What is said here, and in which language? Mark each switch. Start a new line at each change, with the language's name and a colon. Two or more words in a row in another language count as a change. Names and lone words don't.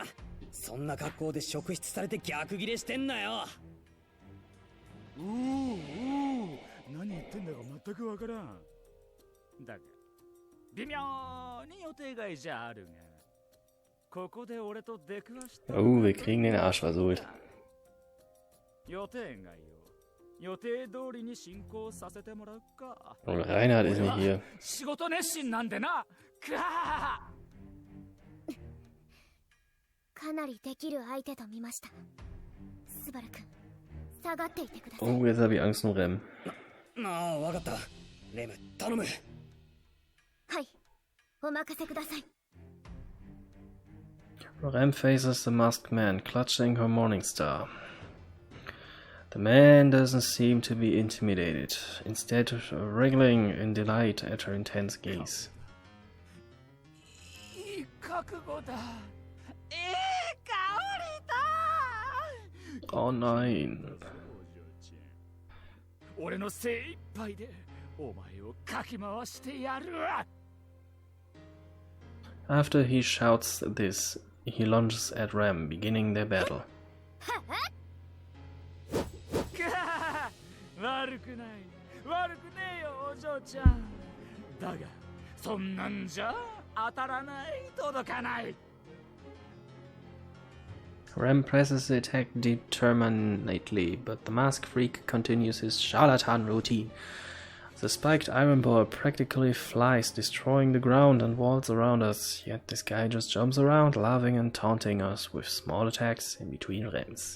Japanese: そんな格好で職質されて逆ギレしてんなよ。何言ってんだか全くわからん。だが微妙に予定外じゃあるが、ここで俺と出くわした。
German: Oh, wir kriegen den Arsch versohlt.
Japanese: 予定外よ。予定通りに進行させてもらうか。
German: Und Reinhard ist nicht hier.
Japanese: 仕事熱心なんでな。かなりできる相手と見ました。スバル君、下がっていてください。
German: Oh, jetzt habe ich Angst um Rem.
Japanese: ああ、わかった。レム、頼む。はい、お任せください。
English: Rem faces the masked man, clutching her morning star. The man doesn't seem to be intimidated, instead wriggling in delight at her intense gaze.
Japanese: いい覚悟だ。いい香りだ。
German: Oh nein.
Japanese: 俺の精一杯でお前をかき回してやるわ。
English: After he shouts this, he lunges at Rem, beginning their battle.
Japanese: 悪くない。悪くねえよ、お嬢ちゃん。だが、そんなんじゃ当たらない、届かない。
English: Rem presses the attack determinately, but the masked freak continues his charlatan routine. The spiked iron ball practically flies, destroying the ground and walls around us, yet this guy just jumps around, laughing and taunting us with small attacks in between Rems.